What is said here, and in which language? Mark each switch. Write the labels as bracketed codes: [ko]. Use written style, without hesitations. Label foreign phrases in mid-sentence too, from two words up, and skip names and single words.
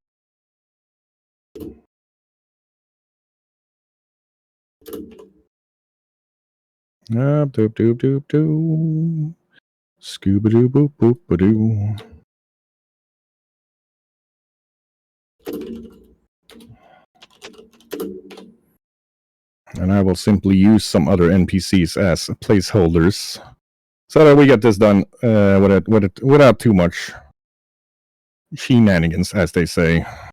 [en] Doop doop doop doo. Scooba doo boop boop ba doo. And I will simply use some other NPCs as placeholders, so that we get this done without too much shenanigans, as they say.